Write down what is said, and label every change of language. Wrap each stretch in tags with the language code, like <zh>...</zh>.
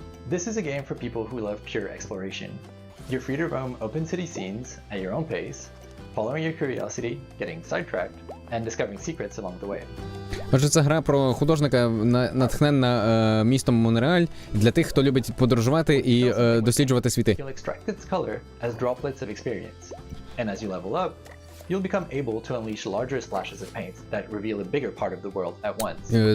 <en>This is a game for people who love pure exploration. You're free to roam open city scenes at your own pace, following your curiosity, getting sidetracked, and discovering secrets along the way.</en> <uk>Отже, це гра про художника, натхненна містом Монреаль, для тих, хто любить подорожувати і досліджувати світи.</uk> <en>You'll extract its color as droplets of experience, and as you level up, you'll become able to unleash larger splashes of paint that reveal a bigger part of the world at once.</en>